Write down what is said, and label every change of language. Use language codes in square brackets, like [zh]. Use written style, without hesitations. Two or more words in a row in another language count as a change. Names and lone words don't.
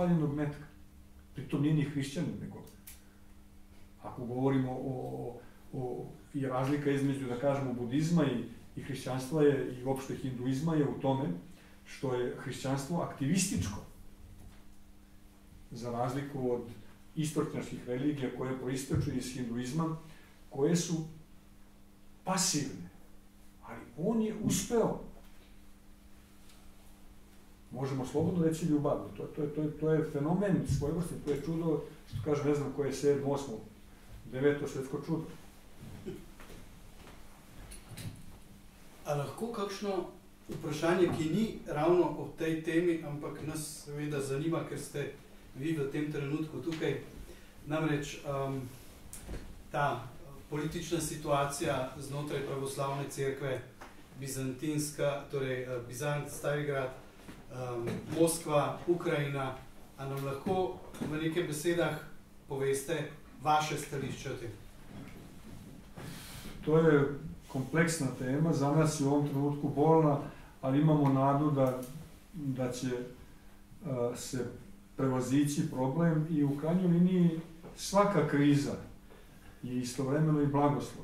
[sr] Pritom nije ni hrišćanin, nego ako govorimo i razlika između, da kažemo, budizma i hrišćanstva je, i uopšte hinduizma je u tome što je hrišćanstvo aktivističko, za razliku od istočnjačkih religija koje proističu iz hinduizma, koje su pasivne, ali on je uspeo, možemo slobodno reći, ljubavno. To je fenomen svojevrsni, to je čudo, što kaže, ne znam koje je 7., 8., 9. svetsko čudo. [sl] A lahko kakšno vprašanje, ki ni ravno o tej temi, ampak nas seveda zanima, ker ste vi v tem trenutku tukaj. Namreč ta politična situacija znotraj pravoslavne cerkve, bizantinska, torej Bizant, Starigrad, Moskva, Ukrajina, a nam lahko v nekaj besedah poveste vaše stališče o tem? [sr] To je kompleksna tema, za nas je u ovom trenutku bolna, ali imamo nadu da će se prevazići problem i u krajnjoj liniji svaka kriza je istovremeno i blagoslov.